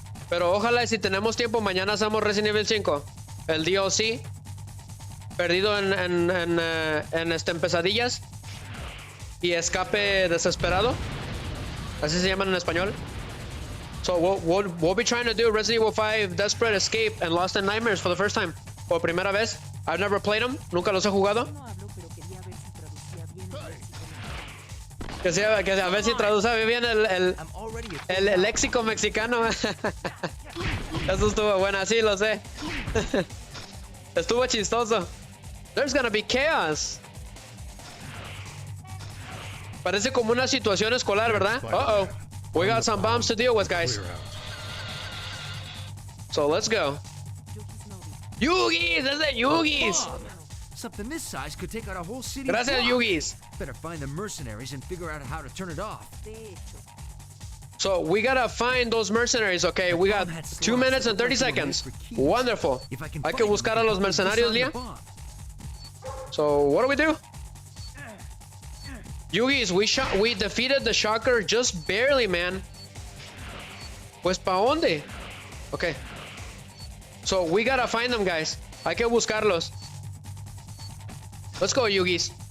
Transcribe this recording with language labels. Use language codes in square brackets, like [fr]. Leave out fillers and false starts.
[es] Pero ojalá y si tenemos tiempo mañana hacemos Resident Evil 5. El DLC. Perdido en pesadillas. Y escape desesperado. Así se llaman en español. [en] So we'll be trying to do Resident Evil 5 Desperate Escape and Lost in Nightmares for the first time. [es] Por primera vez. [en] I've never played them. [es] Nunca los he jugado. No hablo, pero quería ver si traducía bien el léxico. Que a ver si traduce bien el léxico mexicano. Eso estuvo bueno, sí, lo sé. Estuvo chistoso. [en] There's gonna be chaos. [es] Parece como una situación escolar, ¿verdad? [en] Uh-oh. We got some bombs to deal with, guys. So let's go. Yugis, [es] es de Yugis. [en] Something this size could take out a whole city. [es] Gracias, Yugis. [en] Better find the mercenaries and figure out how to turn it off. So we gotta find those mercenaries, okay? We got 2 minutes and 30 seconds. Wonderful. [es] Hay que buscar a los mercenarios, Leah. [en] So what do we do? Yugis, we defeated the Shocker just barely, man. [es] Pues pa dónde? [en] Okay. So we gotta find them, guys. [es] Hay que buscarlos. [en] Let's go, Yugis.